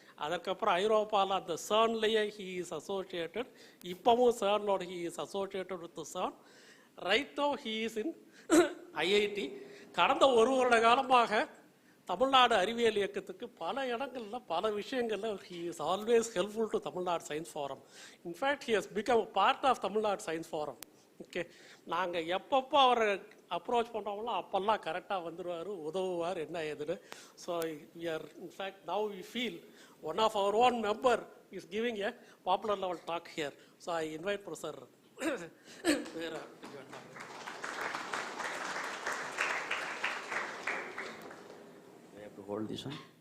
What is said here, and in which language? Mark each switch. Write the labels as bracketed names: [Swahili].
[Tamil] அதற்கப்புறம் ஐரோப்பாவில் அந்த CERN-லேயே [English] he is associated. இப்போவும் CERN-ஓட he is associated with the CERN. Right now he is in IIT. [Tamil] கடந்த ஒரு வருட காலமாக தமிழ்நாடு அறிவியல் இயக்கத்துக்கு பல இடங்களில் பல விஷயங்களில் [English] he is always helpful to [Tamil] Tamil Nadu science forum. [English] In fact he has become a part of Tamil Nadu science forum. [Tamil] Okay, நாங்கள் எப்பப்போ அவரை அப்ரோச் பண்ணுறோங்களோ அப்போல்லாம் கரெக்டாக வந்துடுவார், உதவுவார் என்ன ஏதுன்னு. [English] So we are in fact now we feel one of our own member is giving a popular level talk here. So I invite Professor Vera. I have to hold this one.